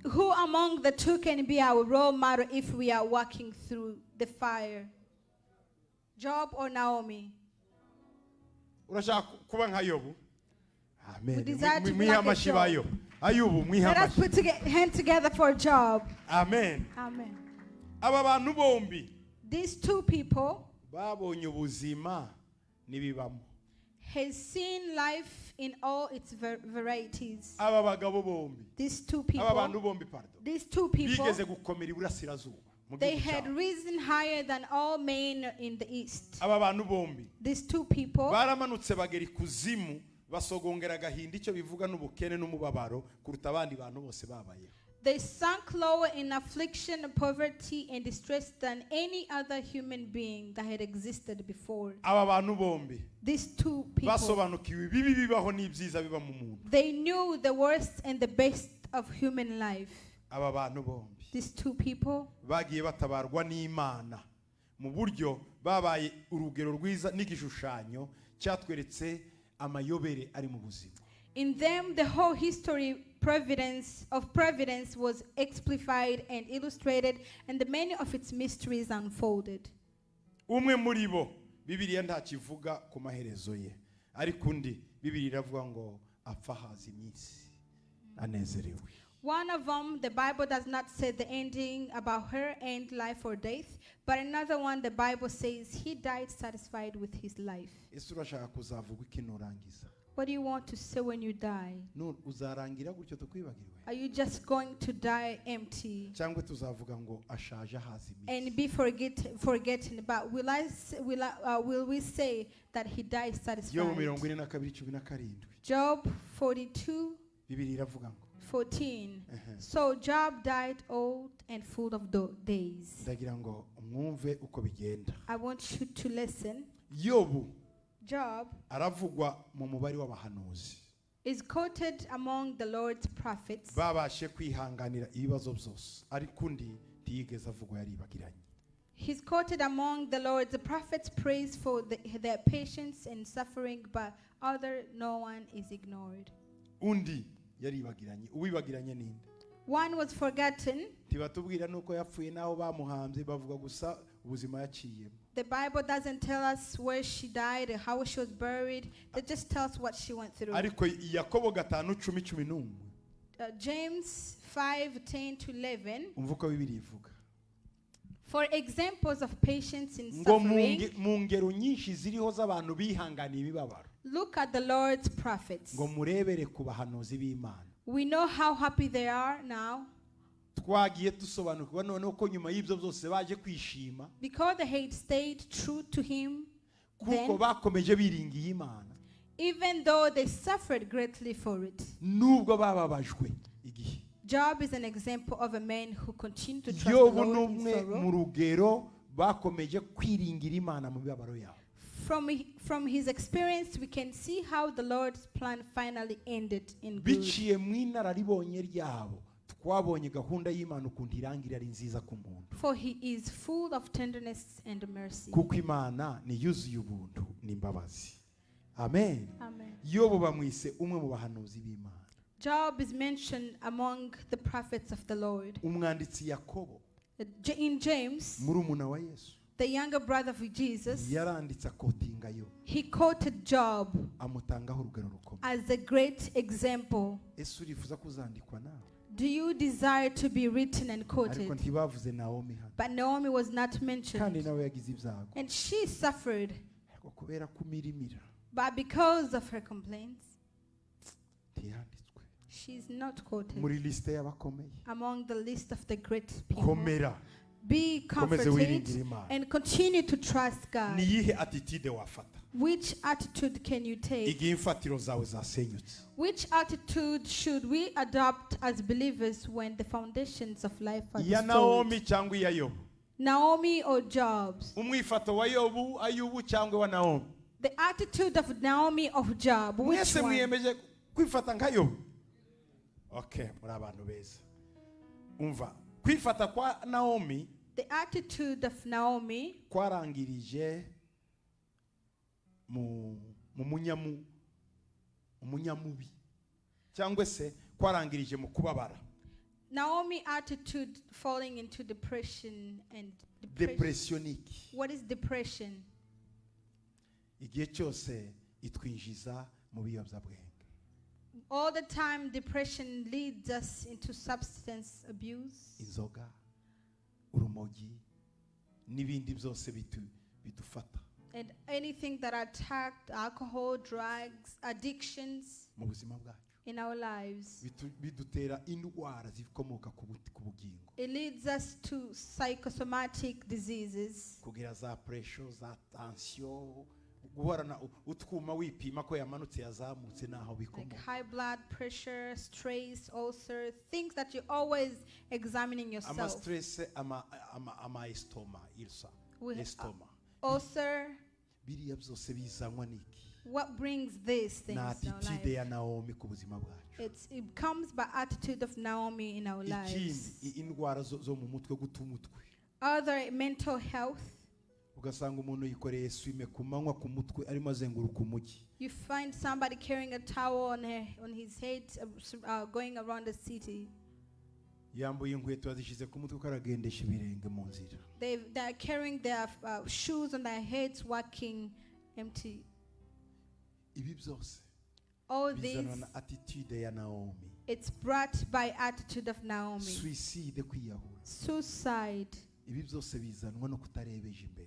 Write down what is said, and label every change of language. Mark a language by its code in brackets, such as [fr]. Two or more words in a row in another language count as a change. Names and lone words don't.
[en] who among the two can be our role model if we are walking through the fire? Job or Naomi? [rw] Urashaka kuba nka Yobu? [en] Amen. We desire to be [rw] Mwiha [en] like a [rw] amashi ba [en] Job. [rw] Yobu. Ayubu mwiha [en] Let us [rw] amashi. [en] put hands together for Job. Amen. Amen. [rw] Aba bantu bombi [en] These two people [rw] babonye ubuzima nibibamo. [en] has seen life in all its varieties. [rw] Aba bagabo bombi. [en] These two [rw] Aba bantu [en] people, [rw] bombi pardon. [en] these two people, [rw] Bigeze gukomera iburasirazuba. [en] they had risen higher than all men in the east. [rw] Aba bantu bombi. [en] These two people, [rw] Baramanutse bagera ikuzimu basogongera agahinda icyo bivuga n'ubukene n'umubabaro kuruta abandi bantu bose babaye. [en] they sunk lower in affliction, poverty, and distress than any other human being that had existed before. [rw] Aba bantu bombi [en] These two people, [rw] basobanukiwe ibibi bibaho n'ibyiza biba mu muntu. [en] they knew the worst and the best of human life. [rw] aba bantu bombi [en] these two people, [rw] bagiye batabarwa n'Imana mu buryo babaye urugero rwiza n'igishushanyo cyatweretse amayobere ari mu buzima. [en] in them the whole history providence was exemplified and illustrated, and the many of its mysteries unfolded. [rw] Umwe muri bo Bibiliya ntakivuga ku maherezo ye, ariko undi Bibiliya iravuga ngo apfa haza iminsi anezerewe. [en] One of them, the Bible does not say the ending about her end life or death, but another one, the Bible says he died satisfied with his life. [rw] Ese urashaka kuzavuga iki nurangiza? [en] What do you want to say when you die? [rw] Uzarangira gutyo tukwibagirwe? [en] Are you just going to die empty [rw] Cyangwa tuzavuga ngo ashaje haza iminsi? [en] and be forgotten? But will we say that he died satisfied? [rw] Yobu 42:17. [en] Job 42:14. [rw] Bibiliya iravuga ngo [en] So Job died old and full of days. [rw] ndagira ngo mwumve uko bigenda. [en] I want you to listen. [rw] Job aravugwa mu mubari w'abahanuzi, [en] is quoted among the Lord's prophets. [rw] babashe kwihanganira ibibazo byose, ariko undi ntiyigeze avugwa yaribagiranye. [en] He's quoted among the Lord's prophets, praise for their patience and suffering, but no one is ignored. [rw] Undi yaribagiranye. Uwibagiranye ninde? [en] One was forgotten. [rw] Tibatubwira nuko yapfuye naho bamuhambye, bavuga gusa ubuzima yaciyemo. [en] The Bible doesn't tell us where she died or how she was buried. It just tells what she went through. [rw] Ariko Yakobo 5:10-11. [en] James 5:10-11. [rw] Umvuka Bibiliya ivuga. [en] For examples of patience in [rw] Ngo [en] suffering, [rw] mu ngero nyinshi ziriho z'abantu bihanganiye imibabaro. [en] look at the Lord's prophets. [rw] Ngo murebere ku bahanuzi b'Imana. [en] We know how happy they are now. [rw] Twagiye dusobanukirwa noneho ko nyuma y'ibyo byose baje kwishima. [en] Because they had stayed true to him, [rw] kuko bakomeje biringiye Imana. [en] Even though they suffered greatly for it. [rw] Nubwo bababajwe igihe. [en] Job is an example of a man who continued to trust the Lord in sorrow. [rw] Mu rugero bakomeje kwiringira Imana mu bibabaro yabo. [en] From his experience, we can see how the Lord's plan finally ended in good. [rw] Biciye mu inararibonye ryabo, twabonye gahunda y'Imana ukuntu irangira ari nziza ku muntu. [en] For he is full of tenderness and mercy. [rw] Kuko Imana ni yuzuye ubuntu n'imbabazi. [en] Amen. Amen. [rw] Yobu bamwise umwe mu bahanuzi b'Imana. [en] Job is mentioned among the prophets of the Lord. [rw] Umwanditsi Yakobo, [en] In James, [rw] murumuna wa Yesu, [en] the younger brother of Jesus, [rw] yaranditse akotinga Yobu. [en] he quoted Job [rw] Amutangaho urugero rukomeye. [en] as a great example. [rw] Ese urifuza kuzandikwa nawe? [en] Do you desire to be written and [rw] Ariko [en] quoted? [rw] ntibavuze Naomi hano. [en] But Naomi was not [rw] Kandi [en] mentioned. [rw] nawe yagize ibyago. [en] And she suffered, [rw] Ariko kubera kumirimira [en] but because of her complaints, [rw] ntiyanditswe [en] she's not quoted [rw] muri liste y'abakomeye. [en] among the list of the great people. [rw] Komera. [en] Be comforted [rw] wiringire Imana. [en] and continue to trust God. [rw] Ni yihe attitude wafata? [en] Which attitude can you take? [rw] Igihe imfatiro zawe zasenyutse. [en] Which attitude should we adopt as believers when the foundations of life are [rw] Ya Naomi [en] destroyed? [rw] cyangwa iya Yobu? [en] Naomi or Job's? [rw] Umwifato wa Yobu, Ayubu cyangwa wa Naomi? [en] The attitude of Naomi or Job, which [rw] Mwese [en] one? [rw] mwiyemeje kwifata nka Yobu? Okay, muri abantu beza. Umva, kwifata kwa Naomi, [en] the attitude of Naomi [rw] kwarangirije mu munyamubi cyangwa se kwarangirije mu kubabara. [en] Naomi attitude falling into depression and [rw] Depressionique. [en] What is depression? [rw] Igihe cyose itwinjiza mu biyobyabwenge. [en] All the time depression leads us into substance abuse. [rw] Inzoga, urumogi, n'ibindi byose bidufata. [en] And anything that attacked alcohol, drugs, addictions [rw] Mu buzima bwacu. [en] in our lives. [rw] Bidutera indwara zikomoka ku bugingo. [en] It leads us to psychosomatic diseases. [rw] Kugira za pressure, za tension, guhorana utwuma wipima ko yamanutse yazamutse naho [en] Like [rw] bikomoka. [en] high blood pressure, stress, ulcer, things that you're always examining [rw] Ama [en] yourself. stress, [rw] ama estoma, ilsa. [en] We- [rw] Estoma. [en] Ulcer, [rw] Biriya byose bizanwa niki? [en] What brings these things in our [rw] attitude ya [en] life? [rw] Naomi ku buzima bwacu. [en] It comes by attitude of Naomi in our lives. [rw] Ikindi indwara zo mu mutwe gutumutwe. [en] Other mental health. [rw] Ugasanga umuntu yikoreye swime ku manywa ku mutwe arimo azenguruka umujyi. [en] You find somebody carrying a towel on his head, going around the city. [rw] Yambuye inkweto azishize ku mutwe karagendesha ibirenge mu nzira. They are carrying their shoes on their heads, walking empty. Ibi byose [en] All this, [rw] bizanwa na attitude ya Naomi. [en] it's brought by attitude of Naomi. Suicide, [rw] kwiyahura. [en] Suicide. [rw] Ibi byose bizanwa no kutarebeje imbere.